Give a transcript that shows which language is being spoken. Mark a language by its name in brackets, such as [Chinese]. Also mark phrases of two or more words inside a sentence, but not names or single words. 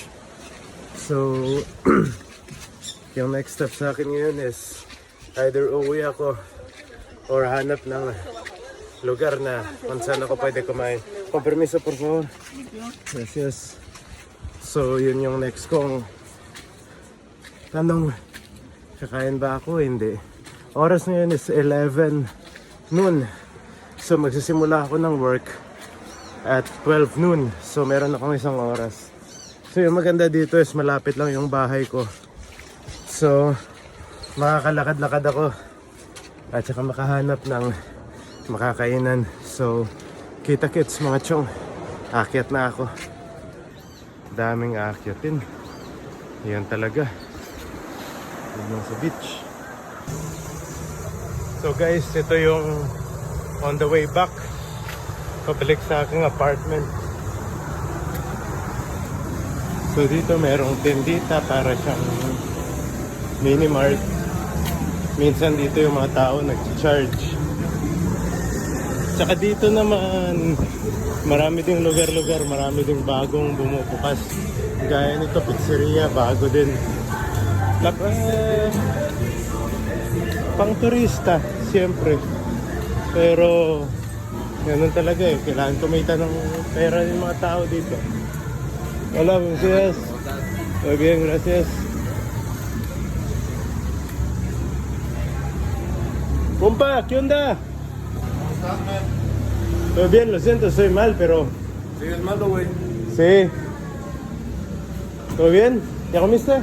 [Filipino] So, yung [English] next step [Filipino] sa akin ngayon is either uwi ako or hanap ng lugar na kung saan ako pwede kumain. [Spanish] Con permiso, por favor. Gracias. [Filipino] So, yun yung next kong tanong. Kakain ba ako? Hindi. Oras ngayon is 11 noon. So magsisimula ako ng work at 12 noon. So meron akong isang oras. So yung maganda dito is malapit lang yung bahay ko. So makakalakad-lakad ako at saka makahanap ng makakainan. So kita-kits mga chong. Akyat na ako. Daming aakyatin. Yan talaga. Yan sa beach. So guys, ito yung [English] on the way back [Filipino] pabalik sa aking apartment. So dito merong tendita para siyang mini mart. Minsan dito yung mga tao nag-charge. Tsaka dito naman marami ding lugar-lugar, marami ding bagong bumubukas. Gaya nito, pizzeria, bago din. Pang turista, siyempre. Pero, ganun talaga eh. Kailangan kumita ng pera ng mga tao dito. [Spanish] Hola, gracias. Muy bien, gracias. Compa, ¿qué onda? Muy bien, lo siento, estoy mal, pero... ¿Sigues malo, güey? Sí. ¿Todo bien? ¿Ya comiste?